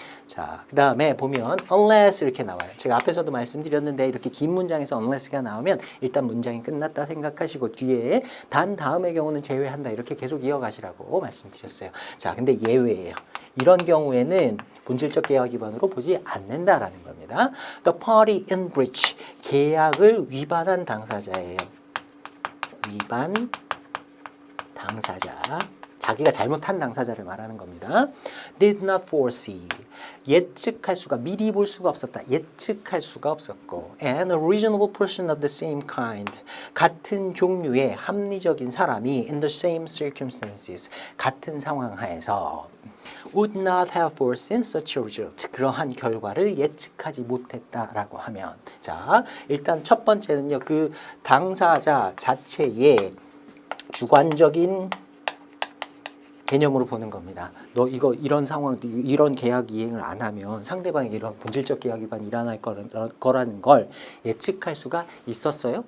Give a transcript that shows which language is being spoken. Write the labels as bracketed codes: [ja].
[ko] 자, 그 다음에 보면 unless 이렇게 나와요. 제가 앞에서도 말씀드렸는데 이렇게 긴 문장에서 unless가 나오면 일단 문장이 끝났다 생각하시고 뒤에 단 다음의 경우는 제외한다 이렇게 계속 이어가시라고 말씀드렸어요. 자, 근데 예외예요. 이런 경우에는 본질적 계약 위반으로 보지 않는다라는 겁니다. [en] The party in breach, [ko] 계약을 위반한 당사자예요. 위반 당사자. 자기가 잘못한 당사자를 말하는 겁니다. [en] Did not foresee. [ko] 예측할 수가 미리 볼 수가 없었다. 예측할 수가 없었고 [en] and a reasonable person of the same kind. [ko] 같은 종류의 합리적인 사람이 [en] in the same circumstances. [ko] 같은 상황 하에서 [en] would not have foreseen such a result. [ko] 그러한 결과를 예측하지 못했다라고 하면 자, 일단 첫 번째는요. 그 당사자 자체의 주관적인 개념으로 보는 겁니다. 너 이거 이런 상황, 이런 계약 이행을 안 하면 상대방에게 이런 본질적 계약 위반이 일어날 거라는 걸 예측할 수가 있었어요?